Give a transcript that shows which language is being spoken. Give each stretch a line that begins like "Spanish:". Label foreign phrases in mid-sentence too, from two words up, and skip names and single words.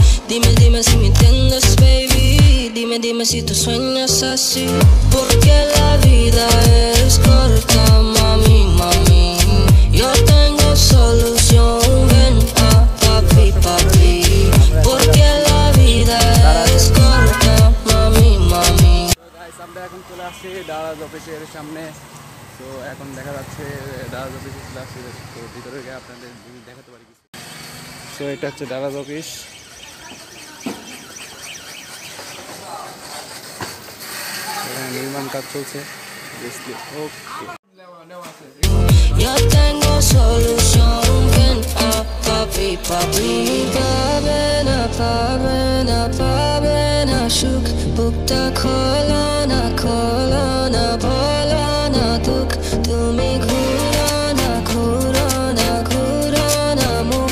Spanish: Dime, dime si me entiendes, baby. Dime, dime si tú sueñas así. Porque la vida es corta, mami, mami. Yo tengo solución, ven a papi, papi. Porque la vida es corta, mami, mami.
Bangla: গাইস আমরা এখন চলে আসছি দারাজ অফিসের সামনে। তো এখন দেখা যাচ্ছে দারাজ অফিসে চলে আসছি। তো ভিতরে গিয়ে আপনাদের দেখাতে পারি কিছু। তো এটা হচ্ছে দারাজ অফিস। এখানে নির্মাণ কাজ চলছে। ওকে
Spanish: Yo tengo solución, ven a papi, papi.
Bangla: পাবে না, পাবে না, পাবে না, সুখ. বুকটা খোলো না, খোলো না, বলো না, দুখ. তুমি ঘুরো না, ঘুরো না, ঘুরো না, মুখ.